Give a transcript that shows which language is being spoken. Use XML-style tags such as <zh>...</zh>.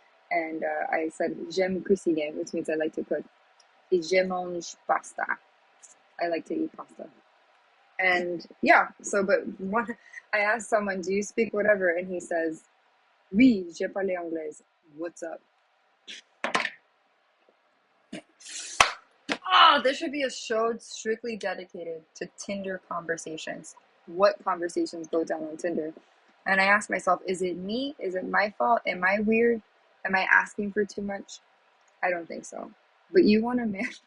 <en>And I said</en> <fr>j'aime cuisiner,</fr> <en>which means I like to cook.</en> <fr>Et je mange pasta.</fr> <en>I like to eat pasta. And yeah, but I asked someone, do you speak whatever? And he says,</en> <fr>oui, je parle anglais.</fr> <en>What's up? Oh, this should be a show strictly dedicated to Tinder conversations. What conversations go down on Tinder? And I asked myself, is it me? Is it my fault? Am I weird? Am I asking for too much? I don't think so. But you want a man?</en>